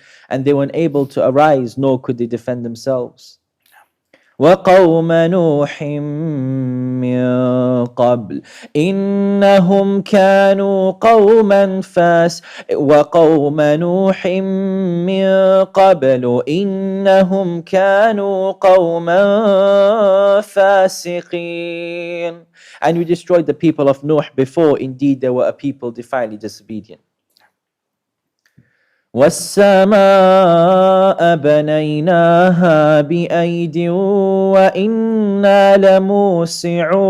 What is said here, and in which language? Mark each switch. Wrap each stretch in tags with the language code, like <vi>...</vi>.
<en>And they weren't able to arise, nor could they defend themselves.</en> <ar>وقوم نوح من قبل إنهم كانوا قوما وقوم نوح من قبل إنهم كانوا قوما فاسقين.</ar> <en>And we destroyed the people of Noah before. Indeed, they were a people defiantly disobedient.</en> <ar>والسماء بنيناها بأيد وإنا لموسعون.</ar>